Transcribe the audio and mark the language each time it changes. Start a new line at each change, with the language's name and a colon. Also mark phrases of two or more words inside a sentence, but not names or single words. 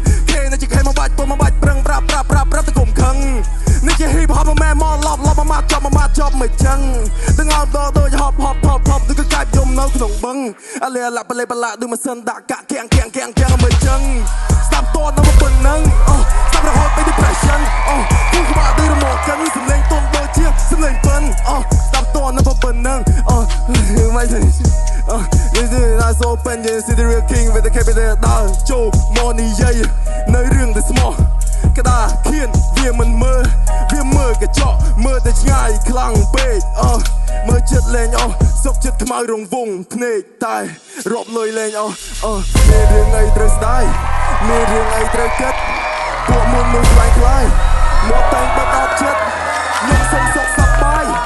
Khmer: គេនៅជាខេមកបាច់ ពុំមកបាច់ ប្រឹង ប្រាប់ ប្រាប់ ប្រាប់ ប្រាប់ តែកុំខឹង នេះជាហ៊ីបហប មិនមែនមកឡប់ ឡប់ មកម៉ាត់ ចប់ មកម៉ាត់ ចប់ មិនចឹង ទាំងអត់ដក ដូចហប់ ហប់ ហប់ ហប់ ដូចគឺកាច់ យំនៅក្នុងបឹង អាលីអាឡាក់ ប្រលេប្រឡាក់ ដូចម៉ាស៊ីនដាក់កាក់ គាំង គាំង គាំង គាំង មិនចឹង ស្ដាប់តនៅប៉ុណ្ណឹង អូ ស្ដាប់រហូតទៅ depression អូ គូក្បាល ដូចរមាស់កិន សំឡេងទន់ ដូចជាសំឡេងពិន អូ ស្ដាប់តនៅប៉ុណ្ណឹង អូ មិនទេ អូ
English: This is not so open, this is the real king with the capital
Khmer: ដើរចូលមកនិយាយ នៅរឿងដែលស្មោះ ក្តារខៀន វាមិនមើល វាមើលកញ្ចក់ មើលទៅឆ្ងាយខ្លាំងពេក អូ មើលចិត្តលែងអស់ សុខចិត្តខ្មៅរង្វង់ភ្នែក តែរាប់លុយលែងអស់ អូ មានរឿងអីត្រូវស្ដាយ មានរឿងអីត្រូវគិត ពួកមុននោះខ្លាំងខ្លាយ មកតែងបិទអត់ចិត្ត ខ្ញុំសុំសុខសប្បាយ